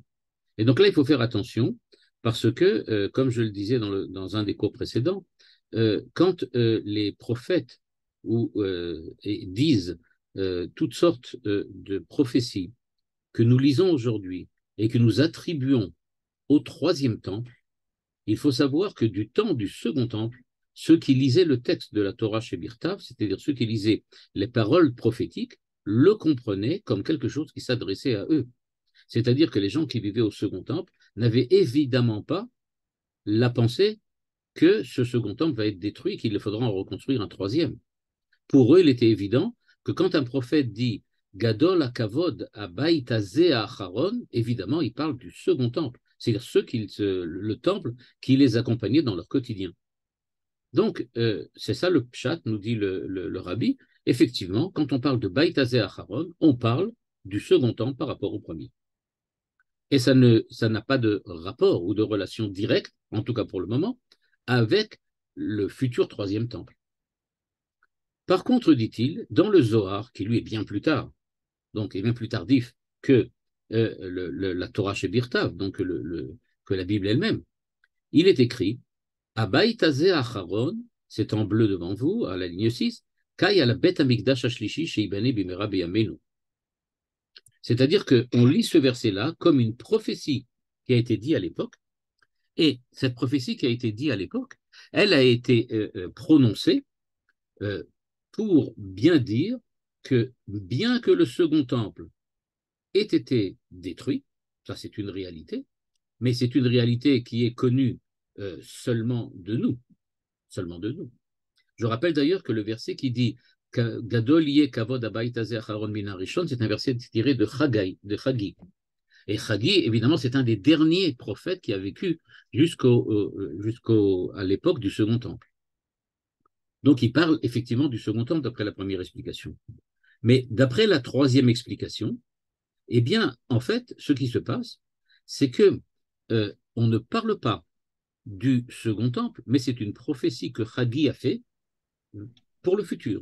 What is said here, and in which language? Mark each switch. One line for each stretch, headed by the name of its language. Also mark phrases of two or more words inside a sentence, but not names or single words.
French: Et donc là, il faut faire attention, parce que, comme je le disais dans un des cours précédents, quand les prophètes disent toutes sortes de prophéties que nous lisons aujourd'hui et que nous attribuons au troisième temple, il faut savoir que du temps du second temple, ceux qui lisaient le texte de la Torah chez Birtav, c'est-à-dire ceux qui lisaient les paroles prophétiques, le comprenaient comme quelque chose qui s'adressait à eux. C'est-à-dire que les gens qui vivaient au second temple n'avaient évidemment pas la pensée que ce second temple va être détruit, qu'il faudra en reconstruire un troisième. Pour eux, il était évident que quand un prophète dit
Hebrew: גדול הכבוד הבית הזה האחרון,
French: évidemment, il parle du second temple, c'est-à-dire le temple qui les accompagnait dans leur quotidien. Donc, c'est ça le pshat, nous dit le rabbi. Effectivement, quand on parle de
Hebrew: בית הזה האחרון,
French: on parle du second temple par rapport au premier. Et ça n'a pas de rapport ou de relation directe, en tout cas pour le moment, avec le futur troisième temple. Par contre, dit-il, dans le Zohar, qui lui est bien plus tard, donc est bien plus tardif que la Torah chez Birtav, donc que la Bible elle-même, il est écrit
Hebrew: הבית הזה האחרון,
French: c'est en bleu devant vous, à la ligne 6,
Hebrew: קאי על בית המקדש השלישי שייבנה במהרה בימינו.
French: C'est-à-dire qu'on lit ce verset-là comme une prophétie qui a été dite à l'époque, et cette prophétie qui a été dite à l'époque, elle a été prononcée pour bien dire que bien que le second temple ait été détruit, ça c'est une réalité, mais c'est une réalité qui est connue seulement de nous, seulement de nous. Je rappelle d'ailleurs que le verset qui dit
Hebrew: גדול יהיה כבוד הבית הזה האחרון מן הראשון,
French: c'est un verset tiré de Chagi. Et Chagi, évidemment, c'est un des derniers prophètes qui a vécu jusqu'à l'époque du Second Temple. Donc, il parle effectivement du Second Temple d'après la première explication. Mais d'après la troisième explication, eh bien, en fait, ce qui se passe, c'est que on ne parle pas du Second Temple, mais c'est une prophétie que Chagi a fait pour le futur.